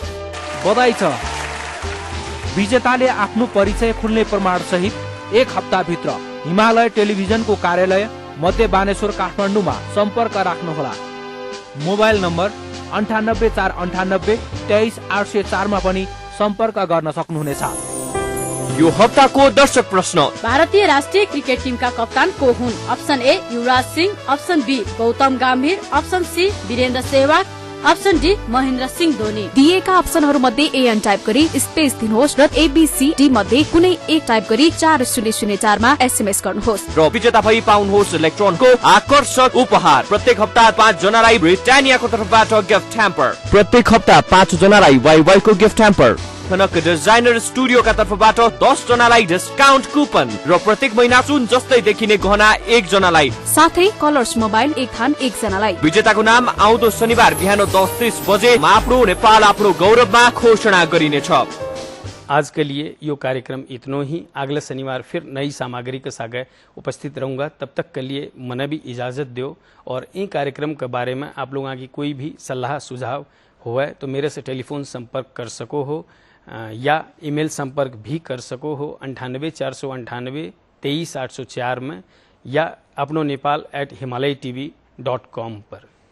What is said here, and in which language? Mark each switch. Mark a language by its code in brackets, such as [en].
[ne] बधाई छ, विजेताले आफ्नो परिचय खुल्ने प्रमाण सहित 1 हप्ता भित्र हिमालय टेलिभिजनको कार्यालय मध्य बानेश्वर काठमाडौँमा सम्पर्क राख्नुहोला। मोबाइल नम्बर 98 498 23 804 मा पनि सम्पर्क गर्न सक्नुहुनेछ। यो हप्ताको दर्शक प्रश्न, भारतीय राष्ट्रिय क्रिकेट टिमका कप्तान को हुन्? Option A Yuvraj Singh, option be Gautam गम्भीर, option C Birendra Sehwag, option D Mahendra Singh Dhoni. दिएका अप्सनहरू मध्ये एएन टाइप गरी स्पेस दिनुहोस् र एबीसी मध्ये कुनै एक टाइप गरी 4004 मा एसएमएस गर्नुहोस् र विजेता भई पाउनुहोस् इलेक्ट्रोनको आकर्षक उपहार। प्रत्येक हप्ता 5 जनालाई ब्रिटानियाको तर्फबाट गिफ्ट ह्याम्पर, प्रत्येक हप्ता 5 जनालाई वाइवाईको गिफ्ट ह्याम्पर, कनक डिजाइनर स्टुडियोका तर्फबाट 10 जनालाई डिस्काउन्ट कुपन र प्रत्येक महिना सुन जस्तै देखिने गहना 1 जनालाई, साथै कलर्स मोबाइल 1 थान 1 जनालाई। विजेताको नाम आउँदो शनिबार बिहान 10:30 बजे आफ्नो नेपाल आफ्नो गौरवमा घोषणा गरिनेछ। [hi] आज के लिए यो कार्यक्रम इतनो ही। अगले शनिवार फिर नई सामग्री के साथ उपस्थित रहूंगा। तब तक के लिए मने भी इजाजत दो और इन कार्यक्रम के बारे में आप लोगों की कोई भी सलाह सुझाव हुआ है तो मेरे से टेलीफोन संपर्क कर सको हो या ईमेल संपर्क भी कर सको हो 98 498 23 804 में या अपनो नेपाल@himalayatv.com पर।